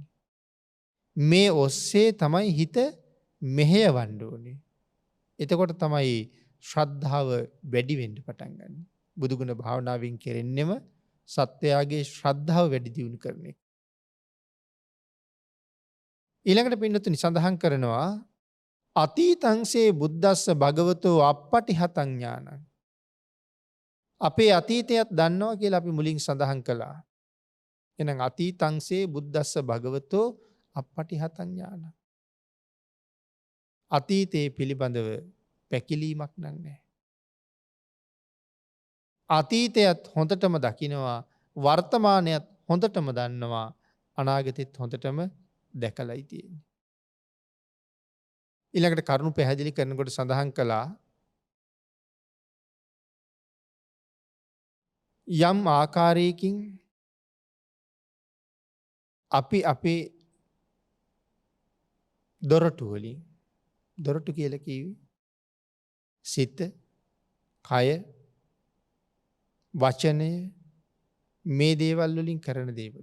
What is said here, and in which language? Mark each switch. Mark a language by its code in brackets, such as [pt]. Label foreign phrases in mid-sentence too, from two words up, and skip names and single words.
[si] මේ ඔස්සේ තමයි හිත මෙහෙයවන්න ඕනේ. එතකොට තමයි ශ්‍රද්ධාව වැඩි වෙන්න පටන් ගන්න. බුදුගුණ භාවනාවෙන් කෙරෙන්නෙම සත්‍යයාගේ ශ්‍රද්ධාව වැඩි දියුණු කරන එක. ඊළඟට පින්නතුනි සඳහන් කරනවා [pi] අතීතංසේ බුද්දස්ස භගවතෝ අප්පටිහතං ඥානං. [si] අපේ අතීතයත් දන්නවා කියලා අපි මුලින් සඳහන් කළා. [pi] එහෙනම් අතීතංසේ බුද්දස්ස භගවතෝ අප්පටිහතං ඥානං. [si] අතීතයේ පිළිබඳව පැකිලීමක් නැහැ. අතීතයත් හොඳටම දකිනවා, වර්තමානයත් හොඳටම දන්නවා, අනාගතෙත් හොඳටම දැකලායි තියෙන්නේ. ඊළඟට කරුණු පැහැදිලි කරනකොට සඳහන් කළා යම් ආකාරයකින් අපි අපේ දොරටු වලින් දොරටු කියලා කිව්වේ සිත, කය, වචනය මේ දේවල් වලින් කරන දේවල්.